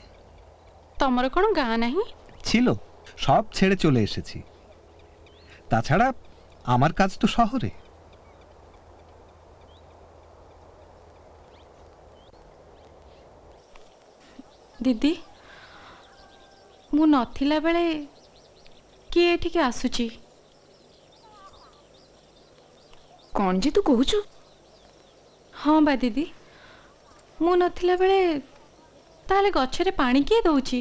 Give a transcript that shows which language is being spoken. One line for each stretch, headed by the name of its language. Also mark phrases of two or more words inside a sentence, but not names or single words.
Bangla: তোমার কোনো গাঁ নাহি? ছিল, সব ছেড়ে চলে এসেছি। তাছাড়া আমার কাজ তো শহরে। দিদি,
Odia: ମୁଁ ନଥିଲା ବେଳେ କିଏ ଏଠିକି ଆସୁଛି? କ'ଣ ଯେ ତୁ କହୁଛୁ? ହଁ ବା ଦିଦି, ମୁଁ ନଥିଲା ବେଳେ ତାହେଲେ ଗଛରେ ପାଣି କିଏ ଦଉଛି?